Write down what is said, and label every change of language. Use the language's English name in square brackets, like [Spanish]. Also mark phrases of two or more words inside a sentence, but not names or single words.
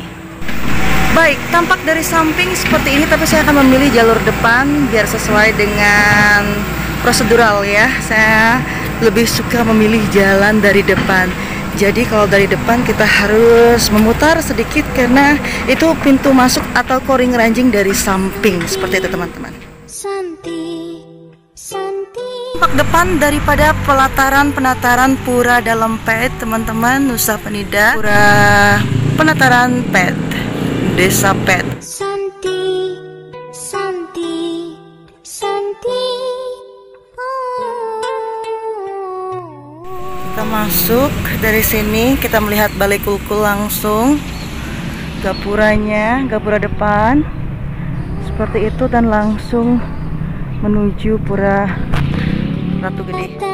[Indonesian] Baik, tampak dari samping seperti ini, tapi saya akan memilih jalur depan biar sesuai dengan prosedural ya. Saya lebih suka memilih jalan dari depan. Jadi kalau dari depan kita harus memutar sedikit karena itu pintu masuk atau koring ranjing dari samping seperti itu teman-teman. Tampak depan daripada penataran Pura Dalempet teman-teman, Nusa Penida, Pura Penataran Pet, Desa Pet. Kita masuk dari sini, kita melihat Balai Kulkul langsung, gapuranya, gapura depan seperti itu, dan langsung menuju Pura Ratu Gede.